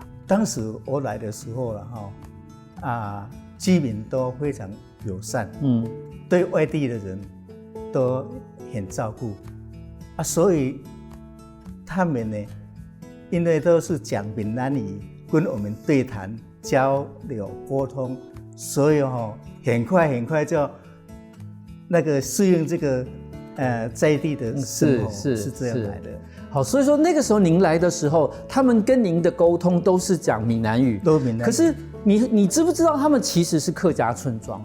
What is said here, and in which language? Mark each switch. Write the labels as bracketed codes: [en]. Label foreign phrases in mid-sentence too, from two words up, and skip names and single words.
[zh] 當時我來的時候啦，居民都非常友善，對外地的人都很照顧，所以他們呢，因為都是講閩南語，跟我們對談交流溝通。所以很快就那个适应这个在地的生活是这样来的。好，所以说那个时候您来的时候，他们跟您的沟通都是讲闽南语，都闽南语。可是你知不知道他们其实是客家村庄？